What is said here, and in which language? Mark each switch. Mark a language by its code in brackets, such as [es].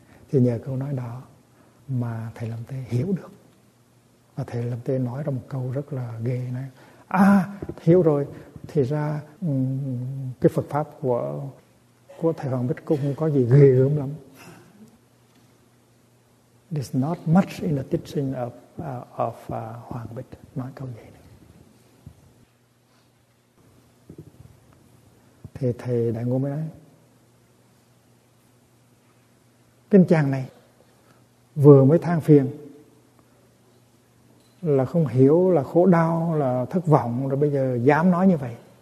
[vi] Thì nhờ câu nói đó mà thầy Lâm Tế hiểu được. Và thầy Lâm Tế nói ra một câu rất là ghê này. À, hiểu rồi. Thì ra cái Phật pháp của thầy Hoàng Bích cũng có gì ghê gớm lắm. [en] There's not much in the teaching of Hoàng Bích. [vi] Nói câu vậy này. Thì thầy Đại Ngô mới nói, tên chàng này vừa mới than phiền là không hiểu, là khổ đau, là thất vọng, rồi bây giờ dám nói như vậy.